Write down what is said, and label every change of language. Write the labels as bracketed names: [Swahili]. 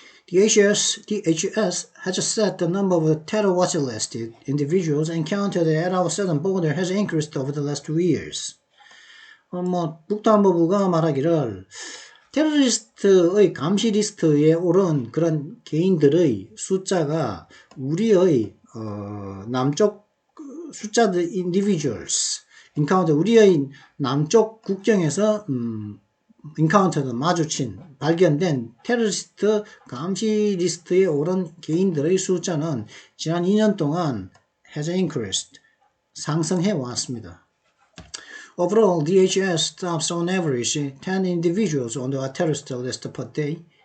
[English] DHS has set the number of terror watch list individuals encountered at our southern border has increased over the last 2 years. [Korean] 국토안보부가 말하기를 테러리스트의 감시 리스트에 오른 그런 개인들의 숫자가 우리의 남쪽 숫자들 [English] individuals encounter [Korean] 우리의 남쪽 국경에서 [English] encountered [Korean] 마주친 발견된 테러리스트 감시 리스트에 오른 개인들의 숫자는 지난 2년 동안 [English] has increased [Korean] 상승해 왔습니다. [English] Overall, DHS stops on average 10 individuals on the terrorist list per day.